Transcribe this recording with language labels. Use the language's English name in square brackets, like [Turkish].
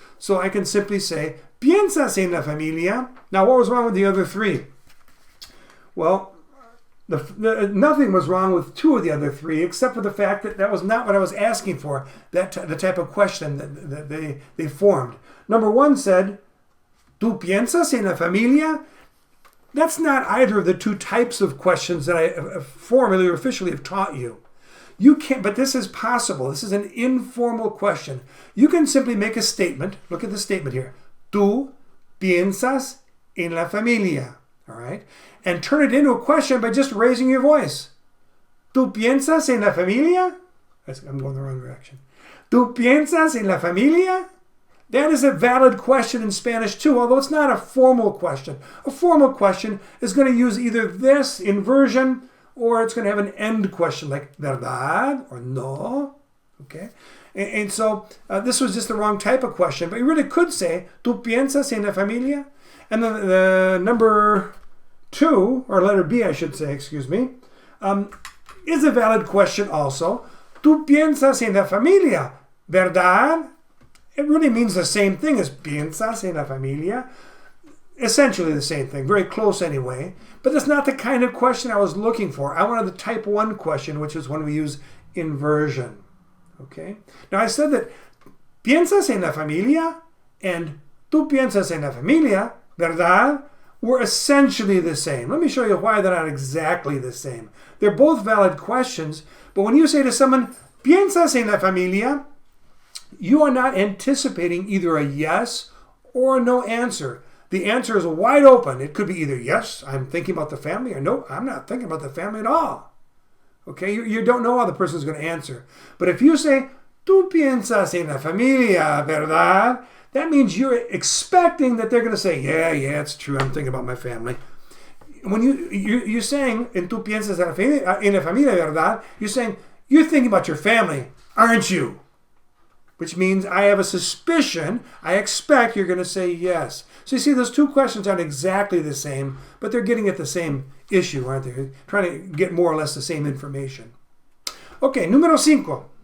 [English] So I can simply say, [Spanish] ¿piensas en la familia? [English] Now, what was wrong with the other 3? Well, nothing was wrong with 2 of the other 3, except for the fact that that was not what I was asking for, the type of question that they formed. Number 1 said, [Spanish] ¿tú piensas en la familia? [English] That's not either of the 2 types of questions that I formally or officially have taught you. You can't, but this is possible. This is an informal question. You can simply make a statement. Look at the statement here. [Spanish] ¿Tú piensas en la familia? [English] All right? And turn it into a question by just raising your voice. [Spanish] ¿Tú piensas en la familia? [English] I'm going the wrong direction. [Spanish] ¿Tú piensas en la familia? [English] That is a valid question in Spanish too, although it's not a formal question. A formal question is going to use either this inversion, or it's going to have an end question like verdad or no. Okay? And so this was just the wrong type of question, but you really could say, [Spanish] ¿tú piensas en la familia? [English] And then the number 2, or letter B I should say, excuse me, is a valid question also. [Spanish] ¿Tú piensas en la familia? ¿Verdad? [English] It really means the same thing as [Spanish] piensas en la familia. [English] Essentially the same thing, very close anyway. But that's not the kind of question I was looking for. I wanted the type 1 question, which is when we use inversion. Okay? Now I said that [Spanish] piensas en la familia and tú piensas en la familia, ¿verdad? [English] Were essentially the same. Let me show you why they're not exactly the same. They're both valid questions, but when you say to someone, [Spanish] ¿piensas en la familia?, [English] you are not anticipating either a yes or a no answer. The answer is wide open. It could be either yes, I'm thinking about the family, or no, I'm not thinking about the family at all. Okay, you don't know how the person's going to answer. But if you say, [Spanish] tú piensas en la familia, ¿verdad? [English] That means you're expecting that they're going to say, yeah, it's true, I'm thinking about my family. When you're saying, [Spanish] en tú piensas en la familia, ¿verdad? [English] You're saying, you're thinking about your family, aren't you? Which means I have a suspicion, I expect you're going to say yes. So you see, those two questions aren't exactly the same, but they're getting at the same issue, aren't they? Trying to get more or less the same information. Okay, [Spanish] número 5.